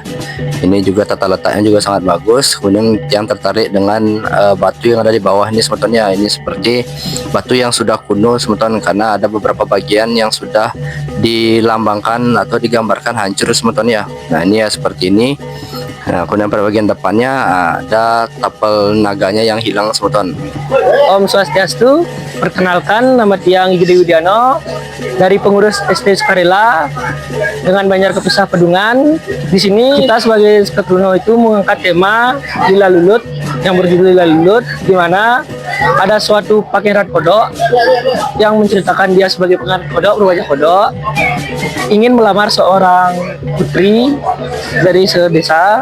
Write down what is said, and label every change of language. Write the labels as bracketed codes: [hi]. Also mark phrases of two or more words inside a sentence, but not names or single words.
[id] Ini juga tata letaknya juga sangat bagus. Kemudian yang tertarik dengan batu yang ada di bawah ini semeton ya, ini seperti batu yang sudah kuno semeton, karena ada beberapa bagian yang sudah dilambangkan atau digambarkan hancur semeton ya. Nah ini ya seperti ini. Nah, kemudian pada bagian depannya ada tapel naganya yang hilang semeton. [sa] Om Swastiastu, [id] perkenalkan nama Tiang Gede Widiano dari pengurus SD Sukarela dengan Banjar Sepusah Pedungan. Di sini kita sebagai Sketruno itu mengangkat tema Lila Lulut yang berjudul Lila Lulut, di mana ada suatu pangeran kodok yang menceritakan dia sebagai pangeran kodok berwajah kodok ingin melamar seorang putri dari sedesa.